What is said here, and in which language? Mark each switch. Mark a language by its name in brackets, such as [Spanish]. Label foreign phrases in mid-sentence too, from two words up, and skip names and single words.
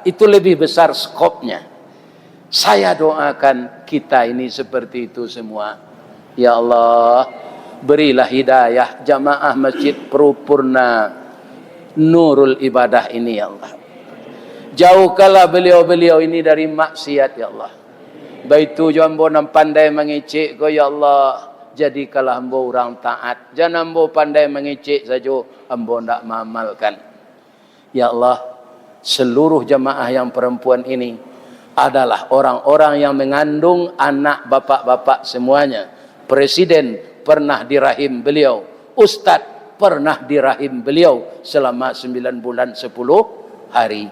[Indonesian] Itu lebih besar skopnya. Saya doakan kita ini seperti itu semua. [Arabic] Ya Allah, [Indonesian] berilah hidayah jamaah Masjid Paripurna Nurul Ibadah ini [Arabic] ya Allah. [Indonesian] Jauhkanlah beliau-beliau ini dari maksiat [Arabic] ya Allah. [Minangkabau] Baitu jambo nam pandai mengecek ko [Arabic] ya Allah, [Minangkabau] jadikanlah ambo orang taat. Jangan ambo pandai mengecek saja, ambo ndak mengamalkan. [Arabic] Ya Allah, [Indonesian] seluruh jamaah yang perempuan ini adalah orang-orang yang mengandung anak bapak-bapak semuanya. Presiden pernah di rahim beliau, Ustadz pernah di rahim beliau selama 9 bulan 10 hari.